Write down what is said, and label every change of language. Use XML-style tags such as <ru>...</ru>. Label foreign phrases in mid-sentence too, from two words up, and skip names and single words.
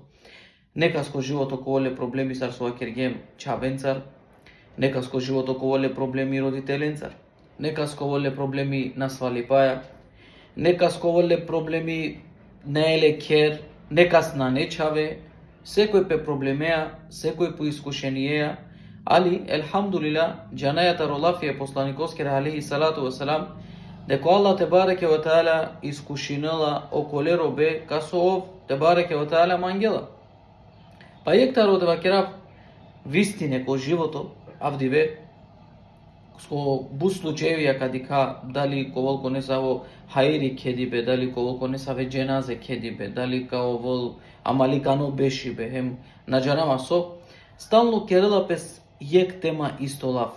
<rom>Некаско живото коволе проблеми сар со акергем чавенцар, некаско живото коволе проблеми родителенцар, некаско воле проблеми на свалипаја, некаско воле проблеми на елекер, некас на нечаве, секој пе проблемеа, секој по искушенијеа, али, елхамдулила, џанајата ролафија посланикоскера</rom> <ar>عليه الصلاة والسلام,</ar> <rom>дека</rom> <ar>الله تبارك وتعالى</ar> <rom>искушинела околе робе касо ов те бареке ва таала мангела. Па ектаро дева керав вистине ко живото, авдиве, со бус случаевија кадика дали коволко не саво хаири кедибе, дали коволко не саве дженазе кедибе, дали као вол амаликано бешибе, хем на џанама со, стално керела пес јек тема исто лафи.</rom>